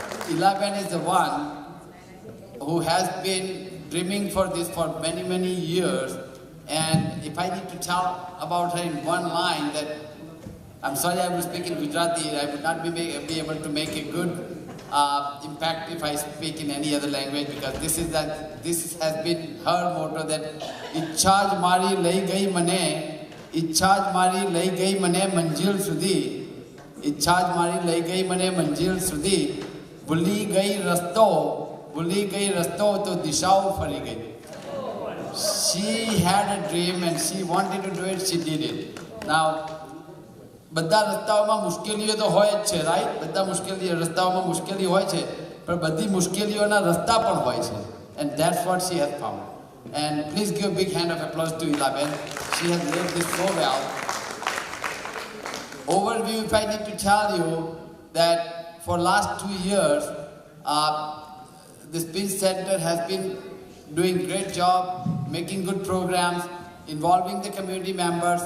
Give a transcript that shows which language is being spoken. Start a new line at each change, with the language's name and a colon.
English: Ilaben is the one who has been dreaming for this for many, many years. And if I need to tell about her in one line, that I'm sorry I will speak in Gujarati, I would not be able to make a good impact if I speak in any other language, because this has been her motto, that
Gujarati: ઈચ્છા જ મારી લઈ ગઈ મને, ઈચ્છા જ મારી લઈ ગઈ મને મંજિલ સુધી, ઈચ્છા જ મારી લઈ ગઈ મને મંજિલ સુધી, ભૂલી ગઈ રસ્તો તો દિશાઓ ફરી ગઈ.
English: She had a dream and she wanted to do it, she did it.
Gujarati: Now, બધા રસ્તાઓમાં મુશ્કેલીઓ તો હોય જ છે, રાઈટ? બધા રસ્તાઓમાં મુશ્કેલી હોય છે, પણ બધી મુશ્કેલીઓના રસ્તા પણ હોય છે.
English: And that's what she has found. And please give a big hand of applause to Elaben. She has led this so well. Overview, if I need to tell you that for last 2 years, this Peace Center has been doing great job, making good programs, involving the community members.